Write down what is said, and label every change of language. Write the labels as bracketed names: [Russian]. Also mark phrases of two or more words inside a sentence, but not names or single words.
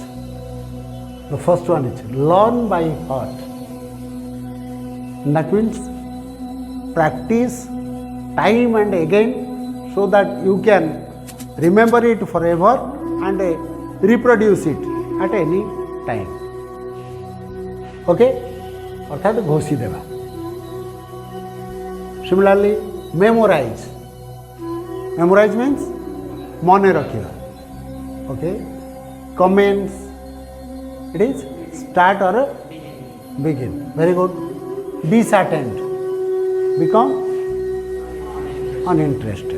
[English] The first one is learn by heart. That means practice time and again so that you can remember it forever and reproduce it at any time. [Odia] Okay? ଅର୍ଥାତ ଘୋଷି ଦେବା. [English] Similarly, memorize. Memorize means [Odia] ମନେ ରଖିବା. [English] Okay? Commence. It is start or begin. Very good. Disattent. Become uninterested.